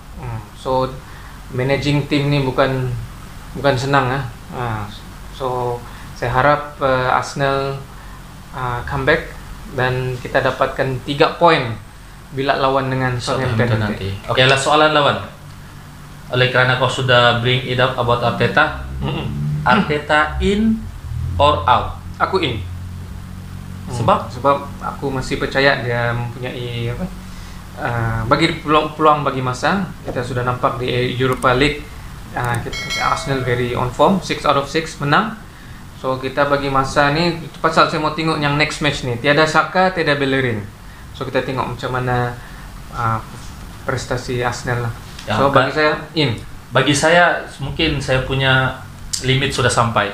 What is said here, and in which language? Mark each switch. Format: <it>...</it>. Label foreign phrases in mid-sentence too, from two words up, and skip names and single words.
<ms>So</ms> <en>managing team</en> <ms>ni bukan senang So saya harap Arsenal comeback dan kita dapatkan 3 poin bila lawan dengan Southampton nanti. Oke, lah soalan lawan. Oleh karena kau sudah</ms> <en>bring it up about Arteta, Arteta in or out?</en> <ms>Aku in. Sebab aku masih percaya dia mempunyai bagi peluang bagi masa. Kita sudah nampak di Europa League, Arsenal</ms> <en>very on form, 6 out of 6</en> <ms>menang. So kita bagi masa ni, pasal saya mau tengok yang</ms> <en>next match</en> <ms>ni, tiada Saka, tiada Bellerin. So kita tengok macam mana prestasi Arsenal lah. So bagi saya in. Bagi saya mungkin saya punya limit sudah sampai.</ms>